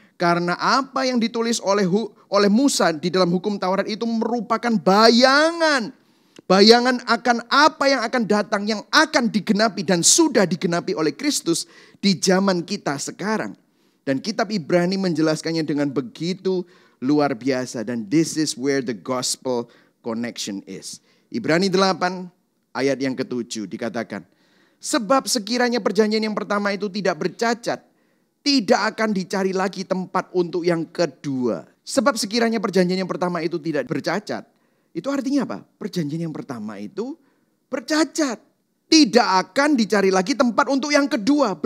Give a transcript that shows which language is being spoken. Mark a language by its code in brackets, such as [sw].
[id] Karena apa yang ditulis oleh Musa di dalam hukum Taurat itu merupakan bayangan. Bayangan akan apa yang akan datang, yang akan digenapi dan sudah digenapi oleh Kristus di zaman kita sekarang. Dan kitab Ibrani menjelaskannya dengan begitu luar biasa. Dan [en] this is where the gospel connection is. [id] Ibrani 8 ayat yang ke-7 dikatakan. Sebab sekiranya perjanjian yang pertama itu tidak bercacat, tidak akan dicari lagi tempat untuk yang kedua. Sebab sekiranya perjanjian yang pertama itu tidak bercacat. Itu artinya apa? Perjanjian yang pertama itu bercacat. Tidak akan dicari lagi tempat untuk yang kedua.